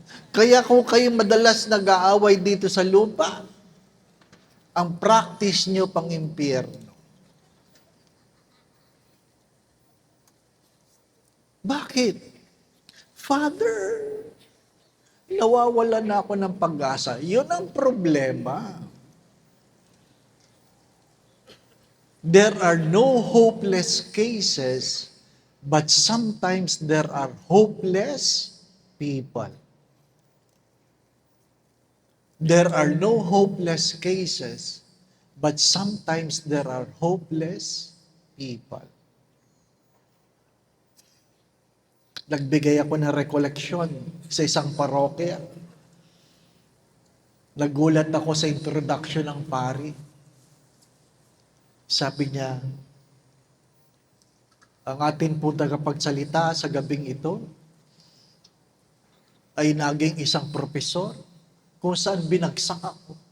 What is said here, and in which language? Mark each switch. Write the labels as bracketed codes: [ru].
[tl] Kaya kung kayo madalas nag-aaway dito sa lupa, ang practice nyo pang impyerno. Bakit? Father, nawawala na ako ng pag-asa. Yun ang problema. [en] There are no hopeless cases, but sometimes there are hopeless people. There are no hopeless cases, but sometimes there are hopeless people. [tl] Nagbigay ako ng rekoleksyon sa isang parokya. Nagulat ako sa introduction ng pari. Sabi niya, ang atin po tagapagsalita sa gabing ito ay naging isang propesor kung saan binagsak ako.